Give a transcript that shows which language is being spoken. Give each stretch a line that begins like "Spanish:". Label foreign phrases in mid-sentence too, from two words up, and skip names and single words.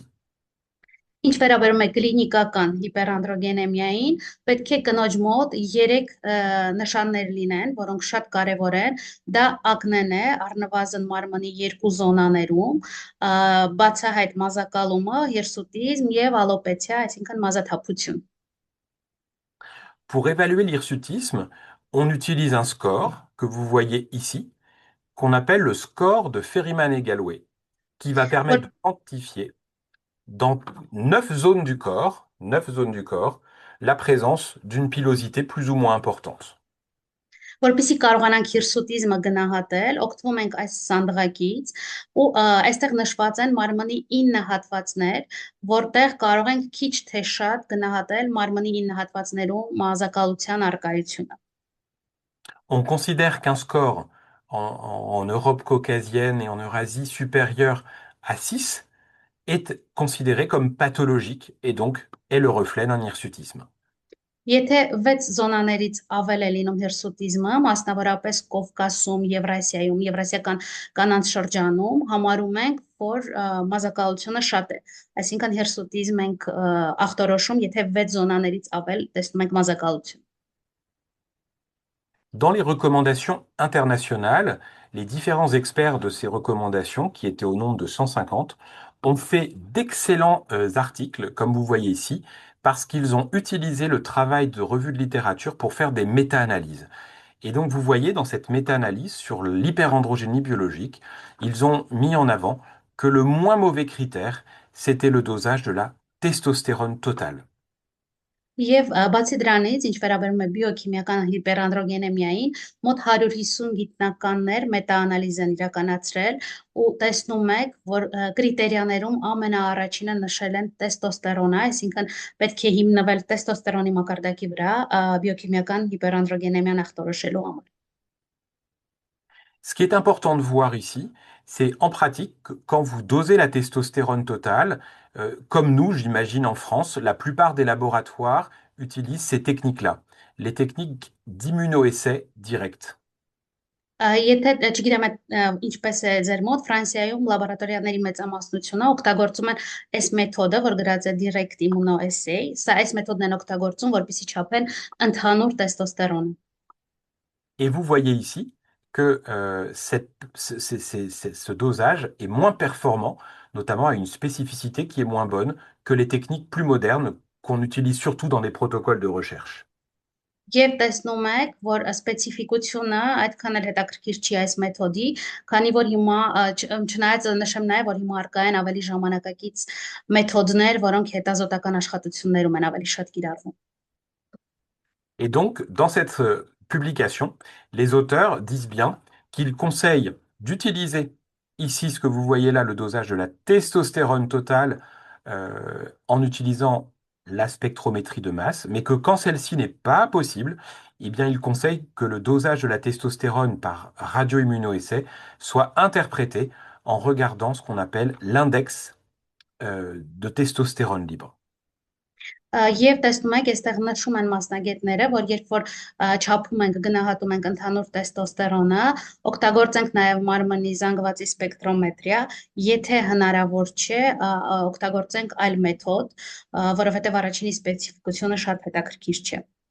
Armenian: Ինչ վերաբերում է կլինիկական հիպերանդրոգենեմիային, պետք է կնոջ մոտ 3 նշաններ լինեն, որոնք շատ կարևոր են։ Դա ակնեն է, առնվազն մարմնի 2 զոնաներում, բացահայտ մազակալումը, հիրսուտիզմ եւ ալոպեցիա, այսինքն մազաթափություն։
French: Pour évaluer l'hirsutisme, on utilise un score que vous voyez ici, qu'on appelle le score de Ferryman et Galloway, qui va permettre de quantifier dans 9 zones du corps, la présence d'une pilosité plus ou moins importante.
Armenian: Որպեսզի կարողանանք հիրսուտիզմը գնահատել, օգտվում ենք այս սանդղակից ու այստեղ նշված են մարմնի 9 հատվածներ, որտեղ կարող ենք քիչ թե շատ գնահատել մարմնի 9 հատվածներում մազակալության առկայությունը։
French: On considère qu'un score en Europe caucasienne et en Eurasie supérieur à 6 est considéré comme pathologique et donc est le reflet d'un hirsutisme.
Armenian: Եթե 6 զոնաներից ավել է լինում հիրսուտիզմը, մասնավորապես Կովկասում, Եվրասիայում, եվրասիական կանանց շրջանում, համարում ենք, որ մազակալությունը շատ է։ Այսինքն հիրսուտիզմ ենք ախտորոշում, եթե 6 զոնաներից ավել տեսնում ենք մազակալություն։
French: Dans les recommandations internationales, les différents experts de ces recommandations, qui étaient au nombre de 150, ont fait d'excellents articles, comme vous voyez ici, parce qu'ils ont utilisé le travail de revue de littérature pour faire des méta-analyses. Et donc vous voyez dans cette méta-analyse sur l'hyperandrogénie biologique, ils ont mis en avant que le moins mauvais critère, c'était le dosage de la testostérone totale.
Armenian: Եվ բացի դրանից, ինչ վերաբերում է բիոքիմիական հիպերանդրոգենեմիային, մոտ 150 գիտնականներ մետաանալիզ են իրականացրել ու տեսնում եք, որ կրիտերիաներում ամենաառաջինը նշել են տեստոստերոնը, այսինքն պետք է հիմնվել տեստոստերոնի մակարդակի վրա բիոքիմիական հիպերանդրոգենեմիան ախտորոշելու համար։
French: Ce qui est important de voir ici, c'est en pratique, quand vous dosez la testostérone totale, comme nous, j'imagine en France, la plupart des laboratoires utilisent ces techniques-là, les techniques d'immunoessai direct.
Armenian: Եթե չգիտեմ ինչպես է ձեր մոտ Ֆրանսիայում լաբորատորիաների մեծամասնությունը օգտագործում են այս մեթոդը, որ գրած է
English: direct immunoassay,
Armenian: սա այս մեթոդն են օգտագործում, որպեսզի չափեն ընդհանուր տեստոստերոնը։
French: Et vous voyez ici que ce dosage est moins performant, notamment à une spécificité qui est moins bonne que les techniques plus modernes qu'on utilise surtout dans des protocoles de recherche.
Armenian: Եվ տեսնում եք, որ սպეციფიკությունը այդքան էլ հետաքրքիր չի այս մեթոդի, քանի որ հիմա չնայած նշեմ նաև, որ հիմա արկա են ավելի ժամանակակից մեթոդներ, որոնք հետազոտական աշխատություններում են ավելի շատ կիրառվում։
French: Et donc, dans cette publication, les auteurs disent bien qu'ils conseillent d'utiliser ici ce que vous voyez là, le dosage de la testostérone totale en utilisant la spectrométrie de masse, mais que quand celle-ci n'est pas possible, eh bien, ils conseillent que le dosage de la testostérone par radioimmunoessai soit interprété en regardant ce qu'on appelle l'index de testostérone libre.
Armenian: Եվ տեսնում եք, այստեղ նշում են մասնագետները, որ երբ որ չափում ենք, գնահատում ենք ընդհանուր տեստոստերոնը, օգտագործենք նաև մարմնի զանգվածի սպեկտրոմետրիա, եթե հնարավոր չէ, օգտագործենք այլ մեթոդ, որովհետև առաջինի սպეციფიკությունը շատ հետաքրքիր չէ։